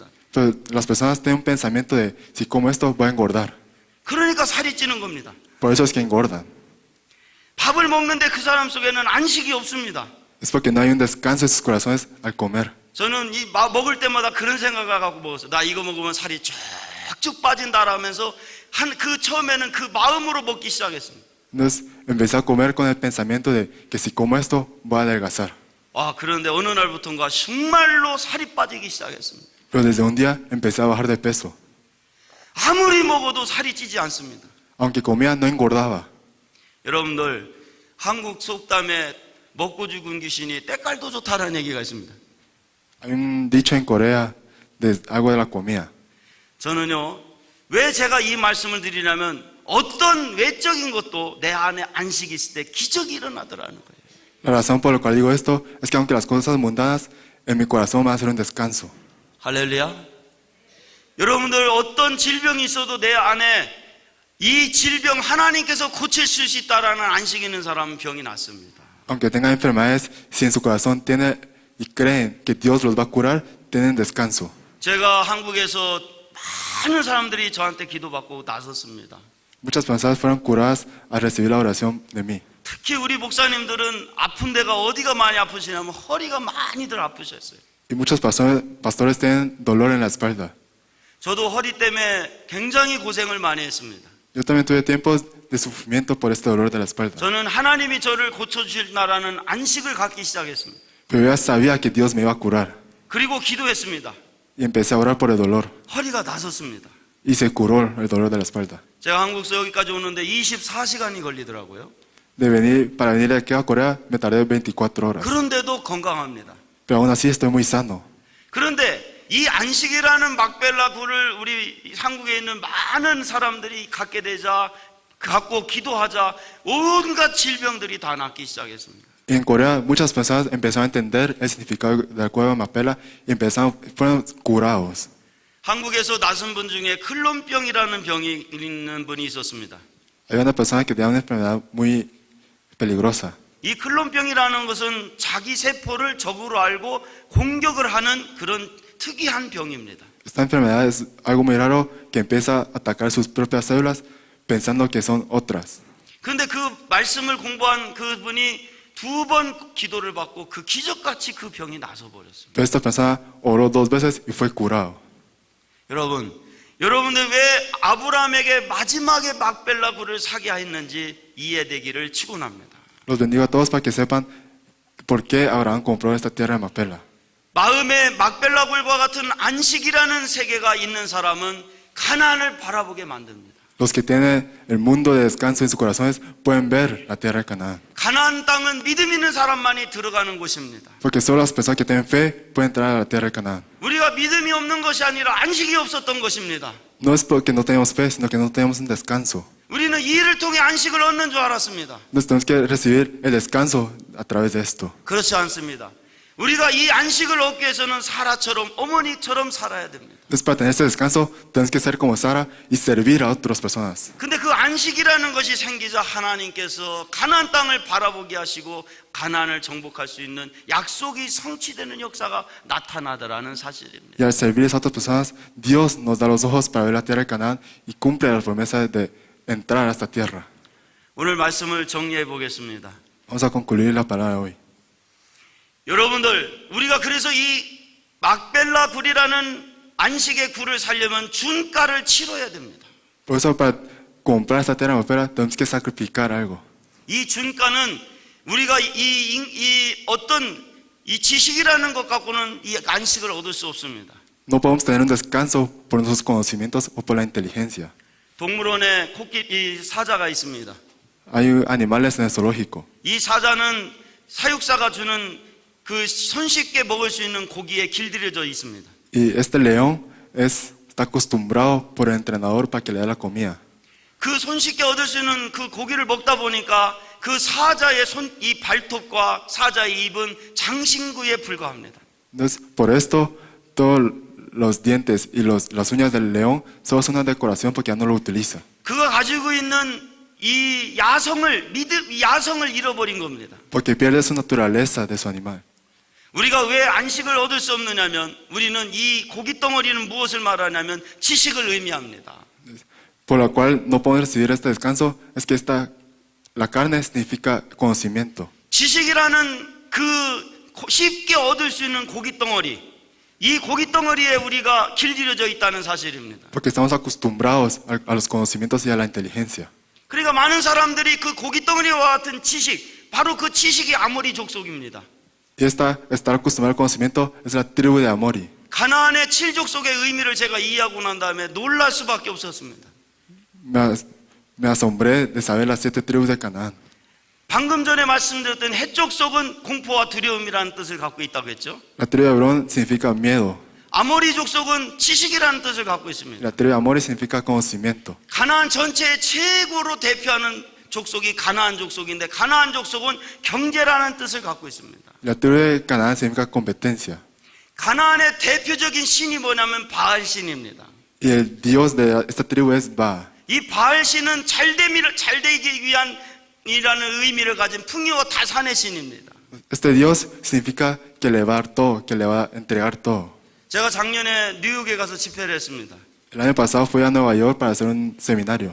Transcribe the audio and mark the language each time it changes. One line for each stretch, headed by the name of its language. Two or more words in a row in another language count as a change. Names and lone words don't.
Spanish: Pero las personas tienen un pensamiento de, si como esto, voy a engordar.
Korean: 그러니까 살이 찌는 겁니다.
Spanish: Por eso es que engordan.
Korean: 밥을 먹는데 그 사람 속에는 안식이 없습니다.
Spanish: Es porque no hay un descanso en sus corazones al comer.
Korean: 저는 먹을 때마다 그런 생각을 갖고 먹었어요. 나 이거 먹으면 살이 쭉쭉 빠진다라면서 그 처음에는 그 마음으로 먹기 시작했습니다.
Spanish: Entonces empecé a comer con el pensamiento de que si como esto, voy a adelgazar.
Korean: 그런데 어느 날부터인가 정말로 살이 빠지기 시작했습니다.
Spanish: Pero desde un día empecé a bajar de peso.
Korean: 아무리 먹어도 살이 찌지 않습니다.
Spanish: Aunque comía, no engordaba.
Korean: 여러분들 한국 속담에 먹고 죽은 귀신이 때깔도 좋다라는 얘기가 있습니다.
Spanish: Hay un dicho en Corea de algo de la comida.
Korean: 저는요, 왜 제가 이 말씀을 드리냐면 어떤 외적인 것도 내 안에 안식이 있을 때 기적이 일어나더라는 거예요.
Spanish: La razón por la cual digo esto es que aunque las cosas mundanas en mi corazón van a ser un descanso.
Korean: 할렐루야. 여러분들 어떤 질병이 있어도 내 안에 이 질병 하나님께서 고칠 수 있다라는 안식이 있는 사람은 병이 낫습니다.
Spanish: Aunque tengan enfermedades, si en su corazón tienen y creen que Dios los va a curar, tienen descanso.
Korean: 제가 한국에서 많은 사람들이 저한테 기도받고 나섰습니다.
Spanish: Muchas personas fueron curadas al recibir la oración de mí.
Korean: 특히 우리 목사님들은 아픈 데가 어디가 많이 아프시냐면 허리가 많이들 아프셨어요.
Spanish: Y muchos pastores tienen dolor en la espalda.
Korean: 저도 허리 때문에 굉장히 고생을 많이 했습니다.
Spanish: Yo también tuve tiempos de sufrimiento por este dolor de la espalda.
Korean: 저는 하나님이 저를 고쳐주실나라는 안식을 갖기 시작했습니다.
Spanish: Pero yo ya sabía que Dios me iba a curar.
Korean: 그리고 기도했습니다.
Spanish: Y empecé a orar por el dolor.
Korean: 허리가 나섰습니다.
Spanish: Y se curó el dolor de la espalda.
Korean: 제가 한국에서 여기까지 오는데 24시간이 걸리더라고요.
Spanish: Para venir de aquí a Corea me tardé 24 horas.
Korean: 그런데도 건강합니다.
Spanish: Pero aún así estoy muy sano.
Korean: 그런데 이 안식이라는 막벨라 굴을 우리 한국에 있는 많은 사람들이 갖게 되자, 갖고 기도하자 온갖 질병들이 다 낫기 시작했습니다.
Spanish: Y en Corea muchas personas empezaron a entender el significado de la cueva de Mapela y fueron curados.
Korean: 한국에서 나선 분 중에 클론병이라는 병이 있는 분이 있었습니다.
Spanish: Hay una persona que tiene una enfermedad muy peligrosa.
Korean: 이 클론병이라는 것은 자기 세포를 적으로 알고 공격을 하는 그런 특이한 병입니다.
Spanish: Esta enfermedad es algo muy raro que empieza a atacar sus propias células pensando que son otras.
Korean: 그런데 그 말씀을 공부한 그분이 2번 기도를 받고 그 기적같이 그 병이 나서 버렸습니다.
Spanish: Pero esta persona oró 2 veces y fue curado.
Korean: 여러분들 왜 아브라함에게 마지막에 막벨라 굴을 사게 했는지 이해되기를 축원합니다.
Spanish: Los bendigo a todos para que sepan por qué Abraham compró esta tierra de Mapela.
Korean: 마음에 막벨라 굴과 같은 안식이라는 세계가 있는 사람은 가나안을 바라보게 만듭니다.
Spanish: Los que tienen el mundo de descanso en sus corazones pueden ver la tierra de Canaán.
Korean: 가나안 땅은 믿음 있는 사람만이 들어가는 곳입니다.
Spanish: Porque solo las personas que tienen fe pueden entrar a la tierra de Canaán.
Korean: 우리가 믿음이 없는 것이 아니라 안식이 없었던 것입니다.
Spanish: No es porque no tenemos fe, sino que no tenemos un descanso.
Korean: 우리는 이 일을 통해 안식을 얻는 줄 알았습니다.
Spanish: Entonces tenemos que recibir el descanso a través de esto.
Korean: 그렇지 않습니다. 우리가 이 안식을 얻기 위해서는 사라처럼 어머니처럼 살아야 됩니다.
Spanish: Entonces para tener este descanso tenemos que ser como Sara y servir a otras personas.
Korean: 근데 그 안식이라는 것이 생기자 하나님께서 가나안 땅을 바라보게 하시고 가나안을 정복할 수 있는 약속이 성취되는 역사가 나타나더라는 사실입니다.
Spanish: Y al servir a otras personas, Dios nos da los ojos para ver la tierra de Canaán y cumple la promesa de entrar a esta tierra.
Korean: 오늘 말씀을 정리해 보겠습니다.
Spanish: Vamos a concluir la palabra hoy.
Korean: 여러분들, 우리가 그래서 이 막벨라 굴이라는 안식의 굴을 살려면 준가를 치러야 됩니다.
Spanish: Por eso para comprar esta tierra de Mapela tenemos que sacrificar algo.
Korean: 이 준가는 우리가 어떤 이 지식이라는 것 갖고는 이 안식을 얻을 수 없습니다.
Spanish: No podemos tener un descanso por nuestros conocimientos o por la inteligencia.
Korean: 동물원에 이 사자가 있습니다.
Spanish: Hay animales en el zoológico.
Korean: 이 사자는 사육사가 주는 그 손쉽게 먹을 수 있는 고기에 길들여져 있습니다.
Spanish: Y este león está acostumbrado por el entrenador para que le dé la comida.
Korean: 그 손쉽게 얻을 수 있는 그 고기를 먹다 보니까 그 사자의 이 발톱과 사자의 입은 장신구에 불과합니다.
Spanish: Entonces, por esto, todos los dientes y las uñas del león solo son una decoración porque ya no lo utiliza.
Korean: 그가 가지고 있는 이 야성을 잃어버린 겁니다.
Spanish: Porque pierde su naturaleza de su animal.
Korean: 우리가 왜 안식을 얻을 수 없느냐면 우리는 이 고기 덩어리는 무엇을 말하냐면 지식을 의미합니다.
Spanish: Por la cual no podemos recibir este descanso es que la carne significa conocimiento.
Korean: 지식이라는 그 쉽게 얻을 수 있는 고기 덩어리, 이 고기 덩어리에 우리가 길들여져 있다는 사실입니다.
Spanish: Porque estamos acostumbrados a los conocimientos y a la inteligencia.
Korean: 그러니까 많은 사람들이 그 고기 덩어리와 같은 지식, 바로 그 지식이 아모리 족속입니다.
Spanish: Y estar acostumbrado al conocimiento es la tribu de Amori.
Korean: 가나안의 7족속의 의미를 제가 이해하고 난 다음에 놀랄 수밖에 없었습니다.
Spanish: Me asombré de saber las 7 tribus de Canaán.
Korean: 방금 전에 말씀드렸던 헷족속은 공포와 두려움이라는 뜻을 갖고 있다고 했죠.
Spanish: La tribu de Hebrón significa miedo.
Korean: 아모리 족속은 지식이라는 뜻을 갖고 있습니다.
Spanish: La tribu de Amori significa conocimiento.
Korean: 가나안 전체의 최고로 대표하는 족속이 가나안 족속인데 가나안 족속은 경제라는 뜻을 갖고 있습니다.
Spanish: La tribu de Canaán significa competencia.
Korean: 가나안의 대표적인 신이 뭐냐면 바알 신입니다.
Spanish: Y el Dios de esta tribu es Ba.
Korean: 이 바알 신은 잘되기 위한이라는 의미를 가진 풍요와 다산의 신입니다.
Spanish: Este Dios significa que le va a dar todo, que le va a entregar todo.
Korean: 제가 작년에 뉴욕에 가서 집회를 했습니다.
Spanish: El año pasado fui a Nueva York para hacer un seminario.